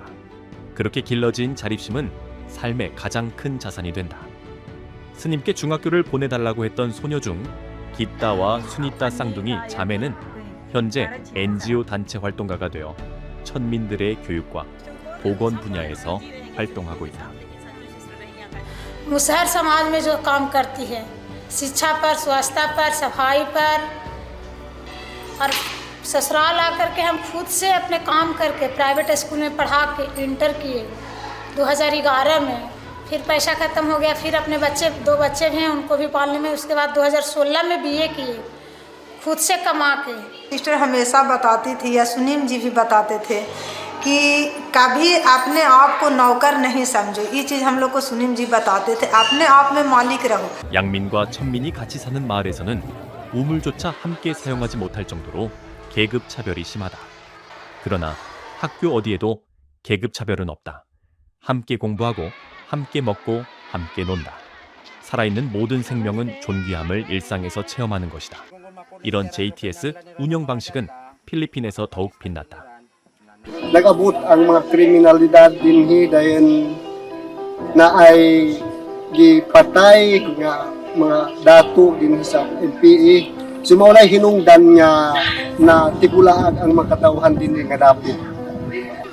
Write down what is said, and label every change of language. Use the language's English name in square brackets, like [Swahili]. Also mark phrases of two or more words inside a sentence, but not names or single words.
[Korean] 그렇게 길러진 자립심은 삶의 가장 큰 자산이 된다. 스님께 중학교를 보내달라고 했던 소녀 중 기따와 수니따 쌍둥이 자매는 현재 NGO 단체 활동가가 되어 천민들의 교육과 보건 분야에서 활동하고 있다. [Hindi] मुसहर समाज में जो काम करती है, शिक्षा पर, स्वास्थ्य पर, सफाई पर, और ससुराल आकर के हम खुद से अपने काम करके [English] private school [Hindi] में पढ़ा के इंटर किए 2011 में। फिर पैसा ख़त्म हो गया, फिर अपने बच्चे 2 बच्चे भी हैं उनको भी पालने में। उसके बाद 2016 में BA किए खुद से कमा के। सिस्टर हमेशा बताती थी या सुनीम जी भी बताते थे कि कभी अपने आप को नौकर नहीं समझो। ये चीज़ हम लोग को सुनीम जी बताते थे, अपने आप में मालिक रहो। [Korean] 양민과 천민이 같이 사는 마을에서는 우물조차 함께 사용하지 못할 정도로 계급 차별이 심하다. 그러나 학교 어디에도 계급 차별은 없다. 함께 공부하고 함께 먹고 함께 논다. 살아있는 모든 생명은 존귀함을 일상에서 체험하는 것이다. 이런 JTS 운영 방식은 필리핀에서 더욱 빛났다. [Cebuano] Nag-abot ang mga kriminalidad dinhi dayon na ay gipatay nga mga dato dinhi sa NPA. Sumaunay hinungdan nga na tibulaag ang mga katawhan dinhi nga dapo.